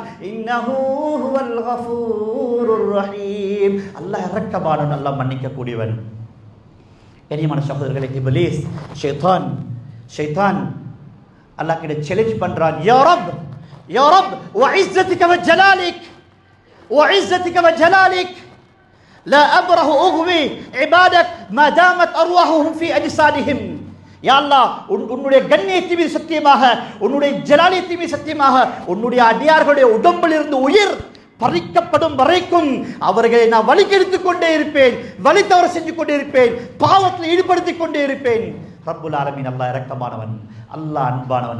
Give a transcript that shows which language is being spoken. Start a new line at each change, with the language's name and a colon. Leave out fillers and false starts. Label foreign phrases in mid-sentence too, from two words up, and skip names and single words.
Arabic: إنه هو الغفور الرحيم.
Tamil: அல்லாஹ் இரக்கமானவன், அல்லாஹ் மன்னிக்க கூடியவன். கண்ணியமான சகோதரர்களே, இப்லீஸ் ஷைத்தான் அல்லாஹ் கிட்ட சேலஞ்ச் பண்றான்,
Arabic: يا رب يا رب وعزتك وجلالك وعزتك وجلالك لا أبره أغوي عبادك ما دامت أرواحهم في أجسادهم.
Tamil: யா அல்லாஹ், உன்னுடைய கண்ணியத்தின் மீது சத்தியமாக, உன்னுடைய ஜலாலியத்தின் மீது சத்தியமாக, உன்னுடைய அடியார்களுடைய உடம்பில் இருந்து உயிர் பறிக்கப்படும் வரைக்கும் அவர்களை நான் வழிகெடுத்துக் கொண்டே இருப்பேன், வழி தவற செஞ்சு கொண்டே இருப்பேன், பாவத்தில் ஈடுபடுத்திக் கொண்டே இருப்பேன்.
Arabic: رب العالمين
Tamil: அல்லாஹ் இரக்கமானவன், அல்லாஹ் அன்பானவன்.